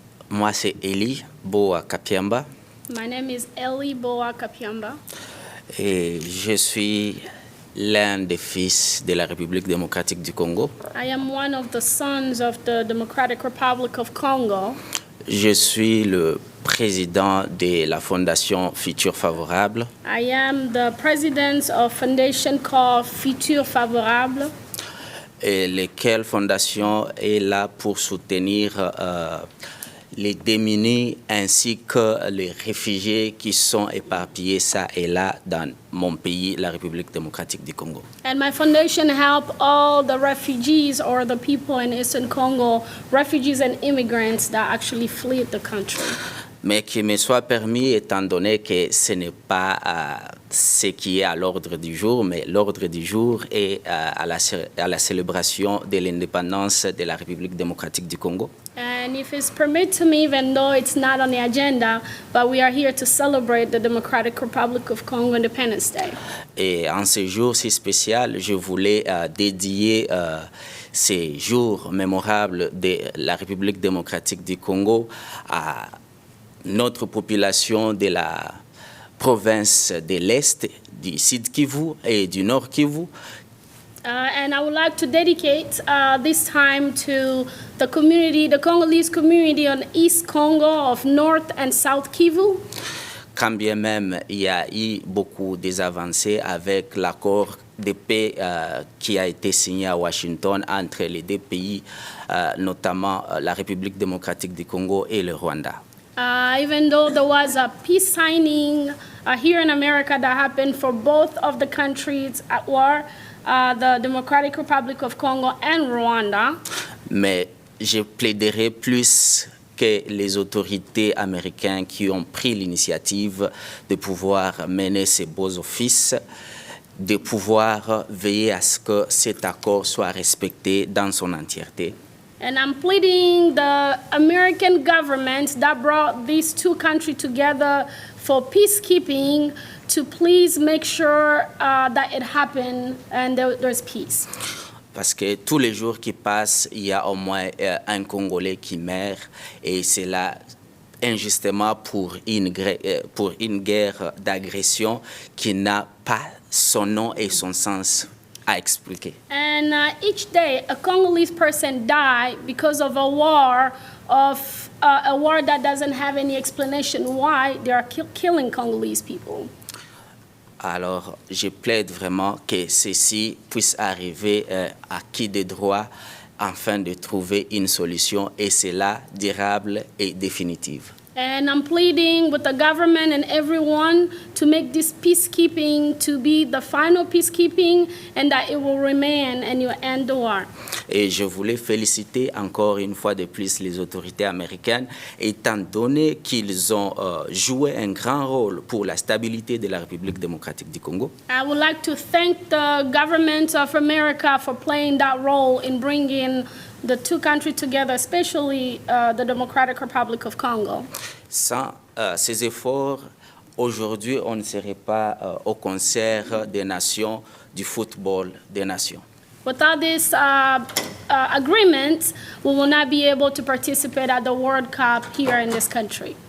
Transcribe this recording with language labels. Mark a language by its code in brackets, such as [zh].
[fr] Moi c'est Eli Boa Kapiamba [en] My name is Eli Boa Kapiamba. [fr] et je suis l'un des fils de la République démocratique du Congo. [en] I am one of the sons of the Democratic Republic of Congo. [fr] Je suis le président de la Fondation Futur Favorable [en] I am the president of foundation called Futur Favorable. [fr] et laquelle fondation est là pour soutenir les démunis ainsi que les réfugiés qui sont éparpillés ça et là dans mon pays, la République démocratique du Congo. [en] And my foundation help all the refugees or the people in Eastern Congo, refugees and immigrants that actually fled the country. [fr] Mais qu'il me soit permis, étant donné que ce n'est pas ce qui est à l'ordre du jour, mais l'ordre du jour est à la célébration de l'indépendance de la République démocratique du Congo. [en] And if it's permitted to me, even though it's not on the agenda, but we are here to celebrate the Democratic Republic of Congo Independence Day. [fr] Et en ce jour si spécial, je voulais dédier ces jours mémorables de la République démocratique du Congo à notre population de la province de l'Est, du Sud Kivu et du Nord Kivu. [en] And I would like to dedicate this time to the community, the Congolese community on East Congo of North and South Kivu. [fr] Quand bien même il y a eu beaucoup des avancées avec l'accord de paix qui a été signé à Washington entre les deux pays, notamment la République démocratique du Congo et le Rwanda. [en] Even though there was a peace signing here in America that happened for both of the countries at war, the Democratic Republic of Congo and Rwanda. [fr] Mais je plaiderai plus que les autorités américaines qui ont pris l'initiative de pouvoir mener ces beaux offices, de pouvoir veiller à ce que cet accord soit respecté dans son entièreté. [en] And I'm pleading the American government that brought these two countries together for peacekeeping to please make sure that it happened and there's peace. [fr] Parce que tous les jours qui passent, il y a au moins un Congolais qui meurt et c'est là injustement pour une guerre d'agression qui n'a pas son nom et son sens à expliquer. [en] And each day a Congolese person dies because of a war that doesn't have any explanation why they are killing Congolese people. [fr] Alors, je plaide vraiment que ceci puisse arriver à qui de droit afin de trouver une solution et cela durable et définitive. [en] And I'm pleading with the government and everyone to make this peacekeeping to be the final peacekeeping and that it will remain and you end the war. [fr] Et je voulais féliciter encore une fois de plus les autorités américaines, étant donné qu'ils ont joué un grand rôle pour la stabilité de la République démocratique du Congo. [en] I would like to thank the government of America for playing that role in bringing the two countries together, especially the Democratic Republic of Congo. [fr] Sans ces efforts, aujourd'hui, on ne serait pas au concert des nations, du football des nations. [en] Without this agreement, we will not be able to participate at the World Cup here in this country.